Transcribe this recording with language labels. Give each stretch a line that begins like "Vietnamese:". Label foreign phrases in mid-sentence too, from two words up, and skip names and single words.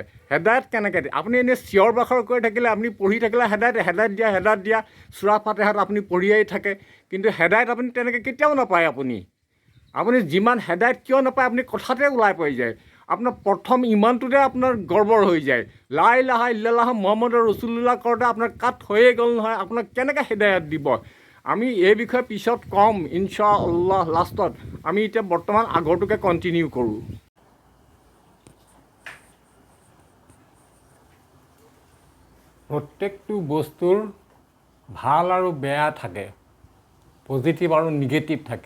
Assamese: হেদায়ত কেনেকৈ দিয়ে, আপুনি এনেই চিঞৰ বাখৰ কৰি থাকিলে, আপুনি পঢ়ি থাকিলে হেদায়ত দিয়া চুৰা ফাতেহাত আপুনি পঢ়িয়েই থাকে। কিন্তু হেদায়ত আপুনি তেনেকৈ কেতিয়াও নাপায়। আপুনি যিমান হেদায়ত কিয় নাপায়, আপুনি কথাতে ওলাই পৰি যায়। আপোনাৰ প্ৰথম ইমানটোতে আপোনাৰ গৰ্বৰ হৈ যায়।
Arabic: لا إله إلا الله محمد رسول الله
Assamese: কৰোঁতে আপোনাৰ কাট হৈয়ে গ'ল নহয়, আপোনাক কেনেকৈ হেদায়ত দিব। আমি এই বিষয়ে পিছত ক'ম ইনশাআল্লাহ লাষ্টত। আমি এতিয়া বৰ্তমান আগৰটোকে কণ্টিনিউ কৰোঁ। প্ৰত্যেকটো বস্তুৰ ভাল আৰু বেয়া থাকে, পজিটিভ আৰু নিগেটিভ থাকে।